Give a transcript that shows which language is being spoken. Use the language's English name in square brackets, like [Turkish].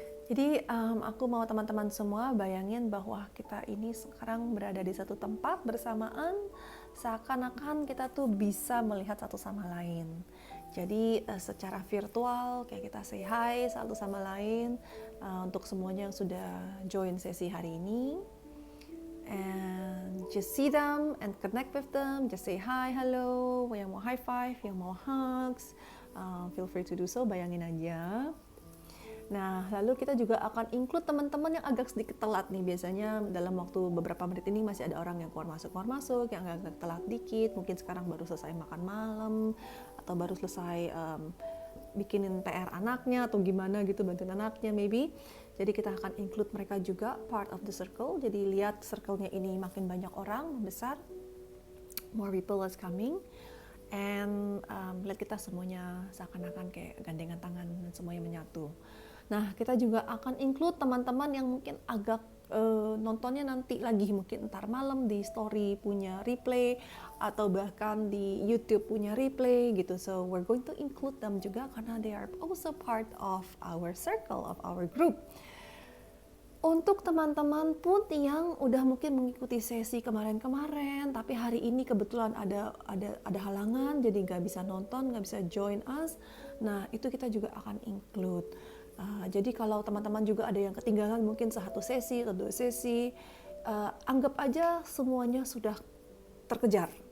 [Indonesian] Jadi aku mau teman-teman semua bayangin bahwa kita ini sekarang berada di satu tempat bersamaan, seakan-akan kita tuh bisa melihat satu sama lain. Jadi secara virtual kayak kita [English] say hi [Indonesian] satu sama lain untuk semuanya yang sudah join sesi hari ini. [English] And just see them and connect with them. Just say hi, hello. [Indonesian] Yang mau [English] high five, [Indonesian] yang mau [English] hugs, feel free to do so. [Indonesian] Bayangin aja. Nah, lalu kita juga akan include teman-teman yang agak sedikit telat nih. Biasanya dalam waktu beberapa menit ini masih ada orang yang keluar masuk, yang agak telat dikit. Mungkin sekarang baru selesai makan malam, atau baru selesai bikinin PR anaknya, atau gimana gitu, bantuin anaknya [English] maybe. [Indonesian] Jadi kita akan include mereka juga [English] part of the circle. [Indonesian] Jadi lihat circle-nya ini makin banyak orang, membesar. [English] More people is coming. And [Indonesian] lihat kita semuanya seakan-akan kayak gandengan tangan dan semuanya menyatu. Nah, kita juga akan include teman-teman yang mungkin agak nontonnya nanti lagi, mungkin ntar malam di story punya replay, atau bahkan di YouTube punya replay gitu. [English] So, we're going to include them [Indonesian] juga karena [English] they are also part of our circle, of our group. [Indonesian] Untuk teman-teman pun yang udah mungkin mengikuti sesi kemarin-kemarin, tapi hari ini kebetulan ada halangan, jadi nggak bisa nonton, nggak bisa [English] join us. [Indonesian] Nah, itu kita juga akan include. Jadi kalau teman-teman juga ada yang ketinggalan mungkin satu sesi atau dua sesi, anggap aja semuanya sudah terkejar.